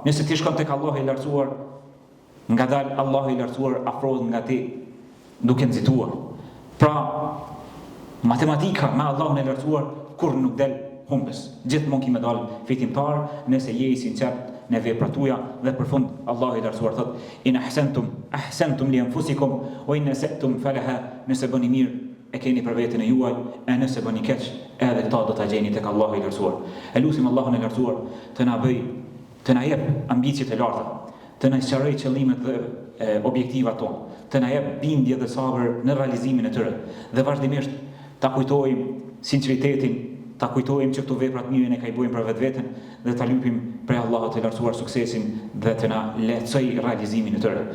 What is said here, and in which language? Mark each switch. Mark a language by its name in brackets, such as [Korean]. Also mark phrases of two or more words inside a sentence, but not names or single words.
[Albanian] Nëse ti shkon tek Allahu i lartësuar, ngadalë Allahu i lartësuar afrohet nga ti duke nxituar. Pra, matematika me Allahun e lartësuar kur nuk del humbes. Gjithmonë ki me dalë fitimtar nëse je i sinqert në veprat tuaja dhe për fund Allahu i lartësuar thot: [Arabic] "إن أحسنتم لأنفسكم وإن أسأتم فلها." [Albanian] Nëse bëni mirë, e keni për veten e juaj, e nëse bëni keq, edhe këta do ta gjeni tek Allahu i lartësuar. E lutim Allahun e lartësuar të na bëj, të na jep ambicjet e larta, të na sqaroj qëllimet dhe objektivat tonë, të na jep bindje dhe sabër në realizimin e tyre dhe vazhdimisht ta kujtojmë sinqeritetin, ta kujtojmë që këto vepra të mira ne ka i bojmë për vetveten dhe ta lutim prej Allahut të lartësuar suksesin dhe të na lehtësoj realizimin e tyre.